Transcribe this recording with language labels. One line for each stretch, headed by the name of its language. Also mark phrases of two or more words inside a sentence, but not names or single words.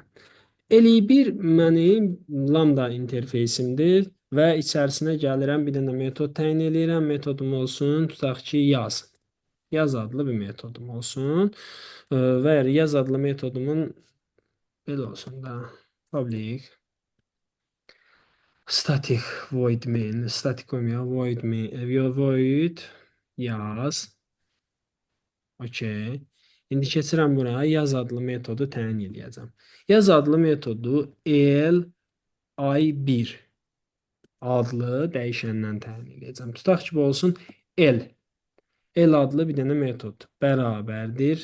Azerbaijani: Eli1 mənim lambda interfeysimdir və içərisinə gəlirəm, bir dənə metod təyin eləyirəm. Metodum olsun, tutaq ki, yaz. Yaz adlı bir metodum olsun. Və yaz adlı metodumun belə olsun da
English: public static void main,
Azerbaijani: static olmuyor,
English: void main,
Azerbaijani: void yaz. Okey. İndi keçirəm bura yaz adlı metodu təyin edəcəm. Yaz adlı metodu li1 adlı dəyişəndən təyin edəcəm. Tutaq ki, bu olsun L. L adlı bir dənə metod bərabərdir.